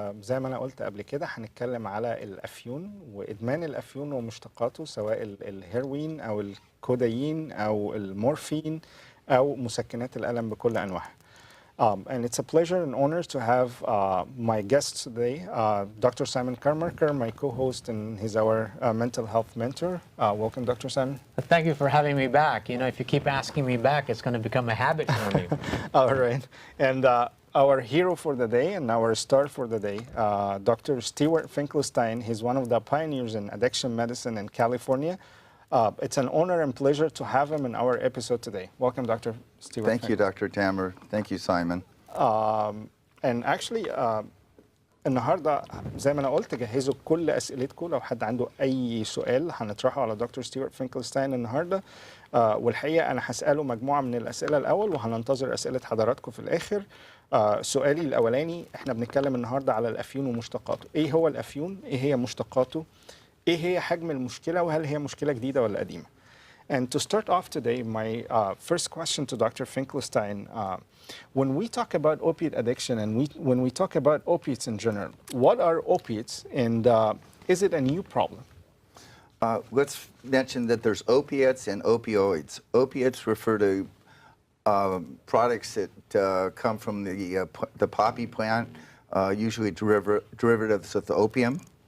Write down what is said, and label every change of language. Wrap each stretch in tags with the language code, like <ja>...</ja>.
<ar>زي ما انا قلت قبل كده هنتكلم على الافيون وادمان الافيون ومشتقاته، سواء الهيروين او الكودايين او المورفين او مسكنات الالم بكل انواعها.</ar> <en>And it's a pleasure and honor to have my guest today, Dr. Simon Karmarkar, my co-host, and he's our mental health mentor. Welcome, Dr. Simon. Thank you for having me back. You know, if you keep asking me back, it's going to become a habit for me. All right. And our hero for the day and our star for the day, Dr. Stuart Finkelstein. He's one of the pioneers in addiction medicine in California. It's an honor and pleasure to have him in our episode today. Welcome, Dr. Steve. Thank you, Dr. Tamer. Thank you, Simon. And actually,</en> <ar>النهارده زي ما انا قلت جهزوا كل اسئلتكم، لو حد عنده اي سؤال هنطرحه على دكتور ستيوارت فينكلستاين النهارده. والحقيقه انا هساله مجموعه من الاسئله الاول وهننتظر اسئله حضراتكم في الاخر. سؤالي الاولاني، احنا بنتكلم النهارده على الافيون ومشتقاته. ايه هو الافيون؟ ايه هي مشتقاته؟ ايه هي حجم المشكله؟ وهل هي مشكله جديده ولا قديمه؟</ar> <en>And to start off today, my first question to Dr. Finkelstein, when we talk about opiate addiction and when we talk about opiates in general, what are opiates and is it a new problem? Let's mention that there's opiates and opioids. Opiates refer to products that come from the poppy plant, usually derivatives of the opium.</en>